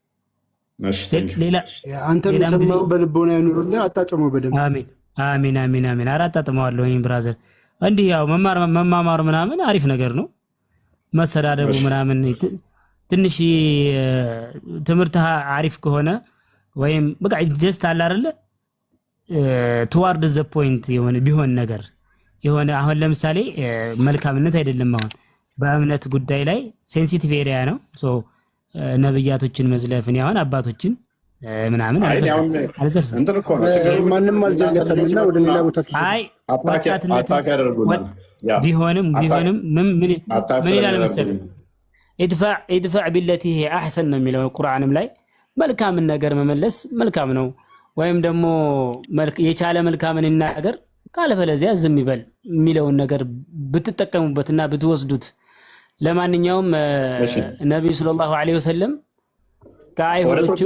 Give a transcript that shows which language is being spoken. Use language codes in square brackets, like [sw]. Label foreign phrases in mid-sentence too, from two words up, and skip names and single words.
[am] አንተም የሰማውን በልቦና ያኑርልህ። አጣጥመው በደንብ። አሜን አሜን አሜን። ኧረ አጣጥመዋለሁ። ብራዘር እንዲህ ያው መማማር ምናምን አሪፍ ነገር ነው። መሰዳደቡ ምናምን ትንሽ ትምህርት አሪፍ ከሆነ ወይም በቃ ጀስት አለ አይደለ [en] toward the point [am] የሆነ ቢሆን ነገር የሆነ አሁን ለምሳሌ መልካምነት አይደለም አሁን በእምነት ጉዳይ ላይ [en] sensitive area [am] ነው ሶ ነብያቶችን መዝለፍን ያሁን አባቶችን ምናምን አልዘልፍም እንትን እኮ ነው ማንንም አልዘለፈምና ወደ ሌላ ቦታ አይ አታክ ያደርጉናል ቢሆንም ምን ይላል መሰለኝ [ar] ادفع بالتي هي احسن [am] ነው የሚለው ቁርአንም ላይ መልካምን ነገር መመለስ መልካም ነው ወይም ደግሞ የቻለ መልካምን ነገር ካለበለዚያ ዝም ይበል የሚለውን ነገር ብትጠቀሙበትና ብትወስዱት ለማንኛውም ነብዩ ሰለላሁ ዐለይሂ ወሰለም ከአይሁዶችም